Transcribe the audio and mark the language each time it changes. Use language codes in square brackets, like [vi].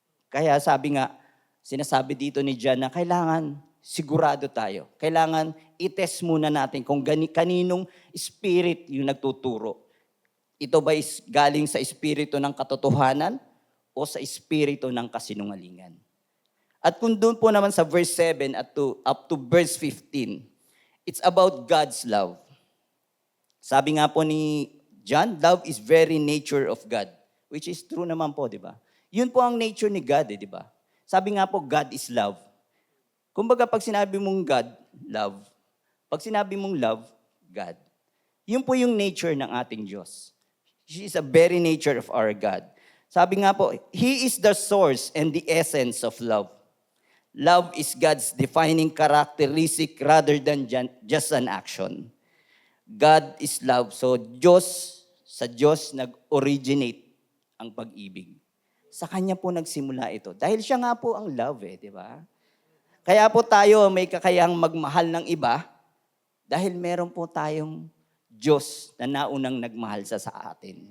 [tl] Kaya sabi nga, sinasabi dito ni John na kailangan sigurado tayo. Kailangan i-test muna natin kung kaninong spirit yung nagtuturo. Ito ba is galing sa espiritu ng katotohanan o sa espiritu ng kasinungalingan? At kung doon po naman sa [en] verse 7 up to verse 15, it's about God's love. [tl] Sabi nga po ni John, [en] love is very nature of God, which is true naman po, di ba? [tl] Yun po ang nature ni God, di ba? Sabi nga po, [en] God is love. [tl] Kumbaga, pag sinabi mong God, love. Pag sinabi mong love, God. Yun po yung nature ng ating Diyos. [en] She is a very nature of our God. [tl] Sabi nga po, [en] He is the source and the essence of love. Love is God's defining characteristic rather than just an action. God is love. [tl] So, sa Diyos nag-originate ang pag-ibig. Sa Kanya po nagsimula ito. Dahil siya nga po ang love di ba? Kaya po tayo may kakayahang magmahal ng iba dahil meron po tayong Diyos na naunang nagmahal sa atin.